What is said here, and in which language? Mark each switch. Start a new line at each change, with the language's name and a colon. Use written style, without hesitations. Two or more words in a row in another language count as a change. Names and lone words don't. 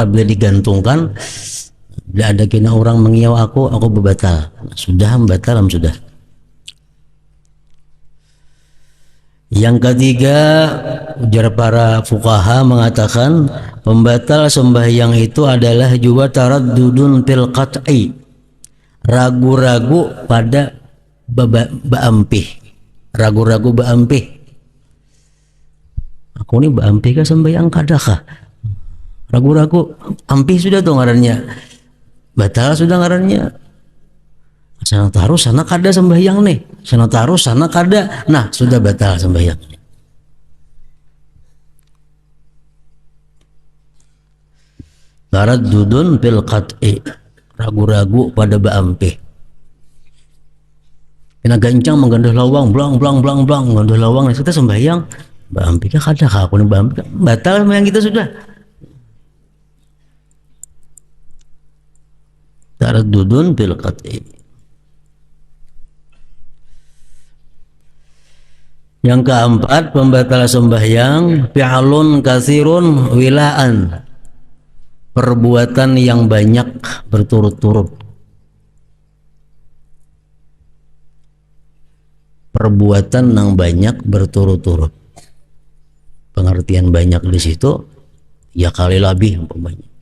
Banjar: Bila digantungkan, bila ada kena orang mengiau aku bebatal, sudah batal sudah. Yang ketiga, ujar para fuqaha mengatakan pembatal sembahyang itu adalah juga
Arabic: taraddudun fil qat'i,
Banjar: ragu-ragu pada baampih, ragu-ragu baampih. Aku ini baampih kah sembahyang kadakah? Ragu-ragu, ampih sudah tuh ngarannya, batal sudah ngarannya. Sana taruh sana kada sembahyang nih, sana taruh sana kada, nah sudah batal sembahyang.
Arabic: Taraddudun fil qat'i,
Banjar: ragu-ragu pada baampih. Kena gancang menggandah lawang, blang blang blang blang, menggandah lawang, kita sembahyang, baampih kah kada kah? Aku nih baampih, batal sembahyang kita sudah.
Arabic: Taraddudun fil qat'i.
Banjar: Yang keempat, pembatal sembahyang
Arabic: fi'lun katsirun wilaan,
Banjar: perbuatan yang banyak berturut-turut. Perbuatan yang banyak berturut-turut. Pengertian banyak di situ ya kali lebih umpamanya.